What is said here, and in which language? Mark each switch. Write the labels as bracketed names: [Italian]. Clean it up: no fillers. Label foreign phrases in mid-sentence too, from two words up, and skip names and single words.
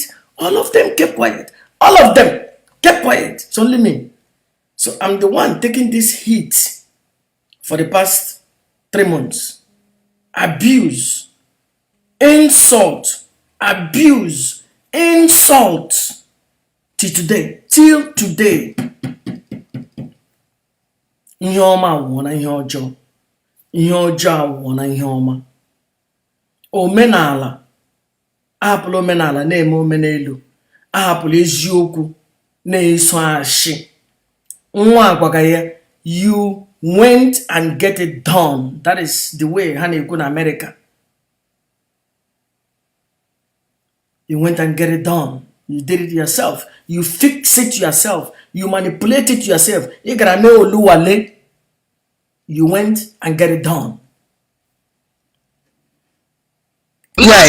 [English] All of them kept quiet. All of them kept quiet. It's only me. So I'm the one taking this heat for the past 3 months. Abuse, insult, abuse, insult. Till today. [Igbo] Ihe ọma wụna ihe ọjọọ. Ihe ọjọọ wụna ihe ọma. Omenala. Ahapụla omenala na-eme omenelu. Ahapụla eziokwu na-eso ashị. Nwa agwaga ya, [English] you went and get it done. That is the way [Igbo] ha na-ekwu na [English] America. You went and get it done. You did it yourself. You fix it yourself. You manipulate it yourself. You went and get it done. Right.